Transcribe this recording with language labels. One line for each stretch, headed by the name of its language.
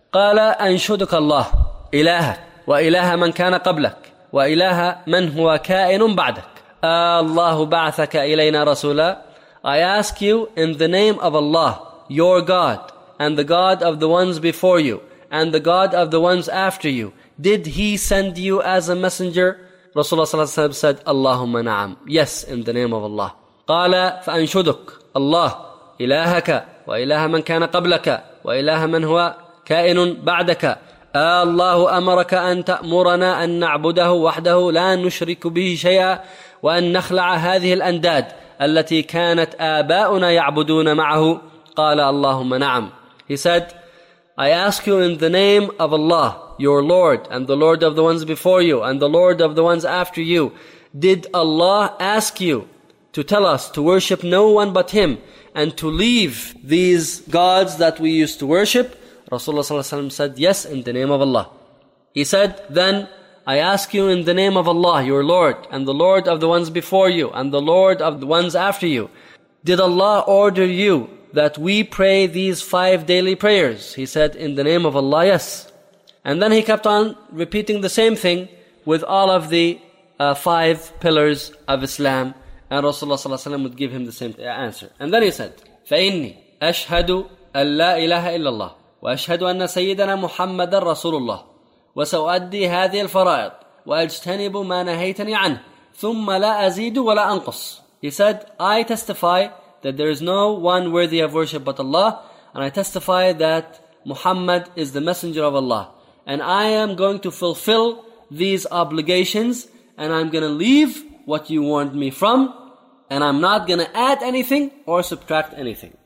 Arabic: قال أنشدك الله إله وإله من كان قبلك وإله من هو كائن بعدك. الله بعثك إلينا رسولا.
English: I ask you in the name of Allah, your God, and the God of the ones before you, and the God of the ones after you, did he send you as a messenger?
Arabic: رسول الله صلى الله عليه وسلم
English: said,
Arabic: اللهم نعم.
English: Yes, in the name of Allah.
Arabic: قال فأنشدك الله إلهك وإله من كان قبلك وإله من هو كائن بعدك. الله أمرك أن تأمرنا أن نعبده وحده لا نشرك به شيئا وأن نخلع هذه الأنداد التي كانت آباؤنا يعبدون معه. قال اللهم نعم.
English: He said, I ask you in the name of Allah, your Lord, and the Lord of the ones before you, and the Lord of the ones after you, did Allah ask you to tell us to worship no one but him and to leave these gods that we used to worship, Rasulullah sallallahu alaihi wasallam said, yes, in the name of Allah. He said, then I ask you in the name of Allah, your Lord, and the Lord of the ones before you, and the Lord of the ones after you. Did Allah order you that we pray these five daily prayers? He said, in the name of Allah, yes. And then he kept on repeating the same thing with all of the five pillars of Islam. And Rasulullah ﷺ would give him the same answer. And then he said,
Arabic: فَإِنِّي أَشْهَدُ أَنْ لَا إِلَهَ إِلَّا اللَّهِ وَأَشْهَدُ أَنَّ سَيِّدَنَا مُحَمَّدًا رَسُولُ اللَّهِ وَسَوَأَدِّي هَذِي الْفَرَائِضِ وَأَجْتَنِبُ مَا نَهَيْتَنِي عَنْهِ ثُمَّ لَا أَزِيدُ وَلَا أَنْقُصُ.
English: He said, I testify that there is no one worthy of worship but Allah, and I testify that Muhammad is the messenger of Allah. And I am going to fulfill these obligations, and I'm going to leave what you warned me from, and I'm not going to add anything or subtract anything.